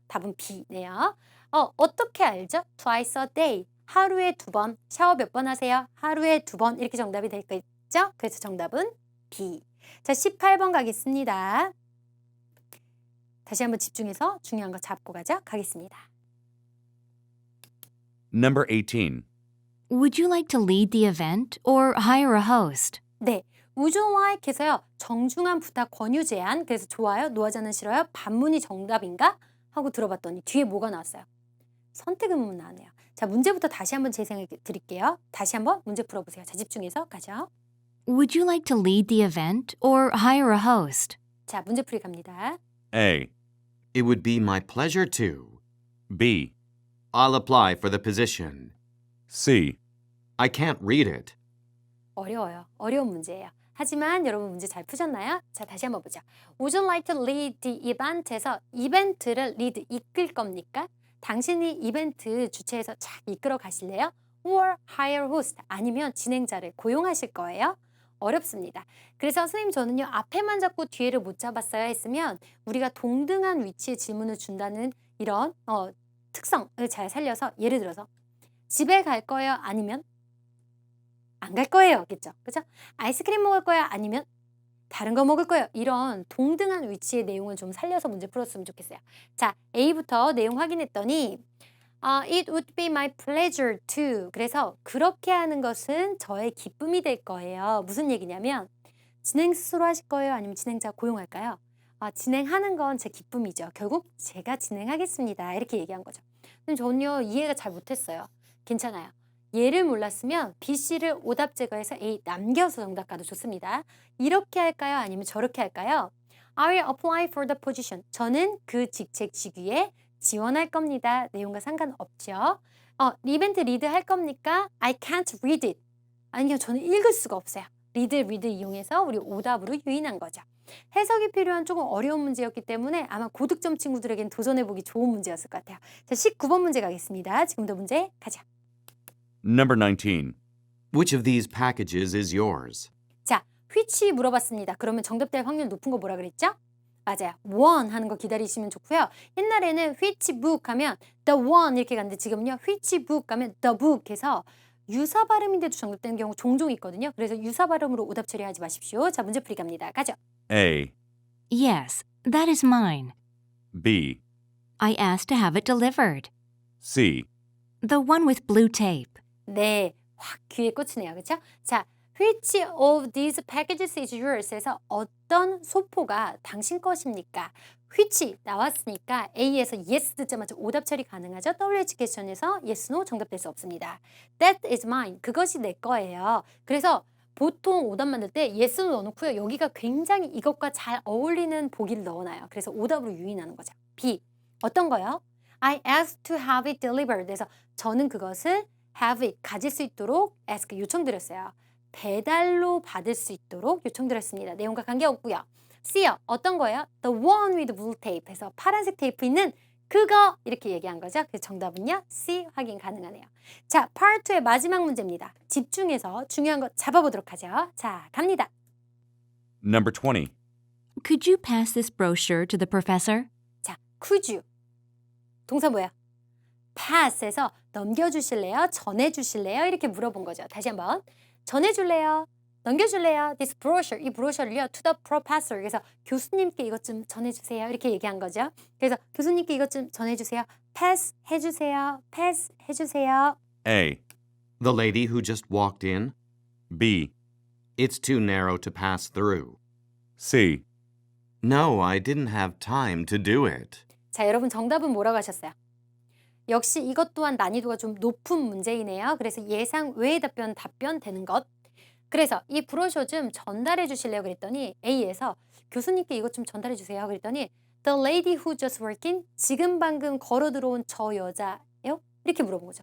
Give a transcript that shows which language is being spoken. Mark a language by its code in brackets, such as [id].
[ko] 답은 B네요. 어떻게 알죠? [en] Twice a day. [ko] 하루에 2번. 샤워 몇 번 하세요? 하루에 2번. 이렇게 정답이 될 거 있죠? 그래서 정답은 B. 자, 18번 가겠습니다. 다시 한번 집중해서 중요한 거 잡고 가겠습니다. [en] Number 18. Would you like to lead the event or hire a host? [ko] 네. [en] Would you like [ko] 해서요. 정중한 부탁 권유 제안. 그래서 좋아요, 노하자는 싫어요. 반문이 정답인가? 하고 들어봤더니 뒤에 뭐가 나왔어요? 선택 의문 나왔네요. 자, 문제부터 다시 한번 재생해 드릴게요. 다시 한번 문제 풀어보세요. 자, 집중해서 가죠. [en] Would you like to lead the event or hire a host? [ko] 자, 문제풀이 갑니다. [en] A, It would be my pleasure to. B, I'll apply for the position. C, I can't read it. [ko] 어려워요. 어려운 문제예요. 하지만 여러분 문제 잘 푸셨나요? 자, 다시 한번 보죠. [en] Would you like to lead the event에서 [ko] 이벤트를 lead, 이끌 겁니까? 당신이 이벤트 주최해서 잘 이끌어 가실래요? [en] Or hire host, [ko] 아니면 진행자를 고용하실 거예요? 어렵습니다. 그래서 선생님 저는요. 앞에만 잡고 뒤에를 못 잡았어야 했으면 우리가 동등한 위치에 질문을 준다는 이런 특성을 잘 살려서 예를 들어서 집에 갈 거예요? 아니면 안 갈 거예요. 겠죠? 그죠? 아이스크림 먹을 거예요? 아니면 다른 거 먹을 거예요. 이런 동등한 위치의 내용을 좀 살려서 문제 풀었으면 좋겠어요. 자, A부터 내용 확인했더니 [en] It would be my pleasure to. [ko] 그래서 그렇게 하는 것은 저의 기쁨이 될 거예요. 무슨 얘기냐면 진행 스스로 하실 거예요? 아니면 진행자 고용할까요? 진행하는 건 제 기쁨이죠. 결국 제가 진행하겠습니다. 이렇게 얘기한 거죠. 근데 저는요. 이해가 잘 못했어요. 괜찮아요. 얘를 몰랐으면 B, C를 오답 제거해서 A 남겨서 정답 가도 좋습니다. 이렇게 할까요? 아니면 저렇게 할까요? [en] I will apply for the position. [ko] 저는 그 직책 직위에 지원할 겁니다. 내용과 상관없죠. 이벤트 리드 할 겁니까? [en] I can't read it. [ko] 아니요, 저는 읽을 수가 없어요. read 이용해서 우리 오답으로 유인한 거죠. 해석이 필요한 조금 어려운 문제였기 때문에 아마 고득점 친구들에겐 도전해보기 좋은 문제였을 것 같아요. 자, 19번 문제 가겠습니다. 지금도 문제 가자. [en] Number 19. Which of these packages is yours? [ko] 자, which 물어봤습니다. 그러면 정답 될 확률 높은 거 뭐라 그랬죠? 맞아요. one 하는 거 기다리시면 좋고요. 옛날에는 which book 하면 the one 이렇게 갔는데 지금은요. which book 하면 the book 해서 유사 발음인데도 정답되는 경우 종종 있거든요. 그래서 유사 발음으로 오답 처리하지 마십시오. 자, 문제 풀이 갑니다. 가죠. [en] A, Yes, that is mine. B, I asked to have it delivered. C, The one with blue tape. [ko] 네, 확 귀에 꽂히네요. 그렇죠? [en] 자, which of these packages is yours? [ko] 해서 어떤 소포가 당신 것입니까? which 나왔으니까 A에서 yes 듣자마자 오답 처리 가능하죠? WH 퀘스천에서 yes, no 정답될 수 없습니다. [en] That is mine. [ko] 그것이 내 거예요. 그래서 보통 오답 만들 때 yes는 넣어놓고요. 여기가 굉장히 이것과 잘 어울리는 보기를 넣어놔요. 그래서 오답으로 유인하는 거죠. B. 어떤 거요? [en] I asked to have it delivered. [ko] 그래서 저는 그것을 have it, 가질 수 있도록 ask, 요청드렸어요. 배달로 받을 수 있도록 요청드렸습니다. 내용과 관계없고요. C요. 어떤 거예요? [en] The one with blue tape [ko] 해서 파란색 테이프 있는 그거 이렇게 얘기한 거죠. 그래서 정답은요. C 확인 가능하네요. 자, Part 2의 마지막 문제입니다. 집중해서 중요한 거 잡아보도록 하죠. 자, 갑니다. [en] Number 20. Could you pass this brochure to the professor? [ko] 자, [en] could you. [ko] 동사 뭐야? pass에서 넘겨주실래요? 전해주실래요? 이렇게 물어본 거죠. 다시 한번. 전해줄래요? 넘겨줄래요? This brochure, 이 브로셔를요, to the professor. 그래서 교수님께 이것 좀 전해주세요. 이렇게 얘기한 거죠. 그래서 교수님께 이것 좀 전해주세요. pass 해주세요. pass 해주세요. [en] A, The lady who just walked in? B, It's too narrow to pass through. C, No, I didn't have time to do it. [ko] 자, 여러분 정답은 뭐라고 하셨어요? 역시 이것 또한 난이도가 좀 높은 문제이네요. 그래서 예상 외의 답변 되는 것. 그래서 이 브로셔 좀 전달해 주실래요? 그랬더니 A에서 교수님께 이것 좀 전달해 주세요. 그랬더니 [en] The lady who just walked in, [ko] 지금 방금 걸어 들어온 저 여자요? 이렇게 물어본 거죠.